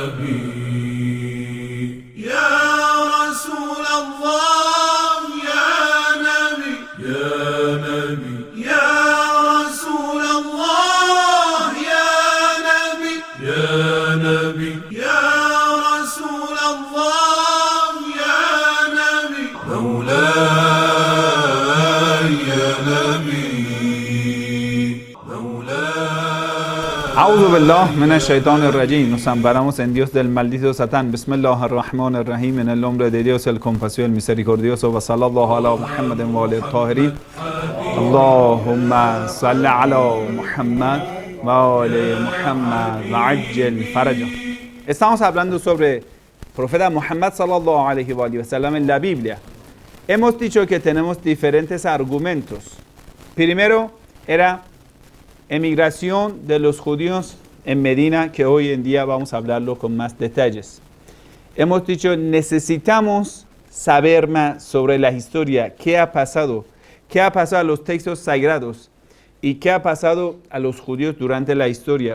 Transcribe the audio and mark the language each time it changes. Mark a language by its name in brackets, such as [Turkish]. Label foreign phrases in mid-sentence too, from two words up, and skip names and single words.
[Arabic] نبي يا رسول الله يا نبي يا نبي يا رسول الله يا نبي يا نبي يا رسول الله يا نبي مولاي يا نبي أعوذ بالله من الشيطان الرجيم. [Spanish] Nos amparamos en Dios del maldito Satán. [Arabic] بسم الله الرحمن الرحيم. [Spanish] En el nombre de Dios, el compasivo, el misericordioso. [Arabic] وصلى الله على محمد وآله الطاهرين. اللهم صل على محمد وآل محمد وعجل فرجه. [Spanish] Estamos hablando sobre el profeta Muhammad [Arabic] صلى الله عليه وسلم [Spanish] en la Biblia. Hemos dicho que tenemos diferentes argumentos. Primero era emigración de los judíos en Medina, que hoy en día vamos a hablarlo con más detalles. Hemos dicho, necesitamos saber más sobre la historia, qué ha pasado a los textos sagrados y qué ha pasado a los judíos durante la historia.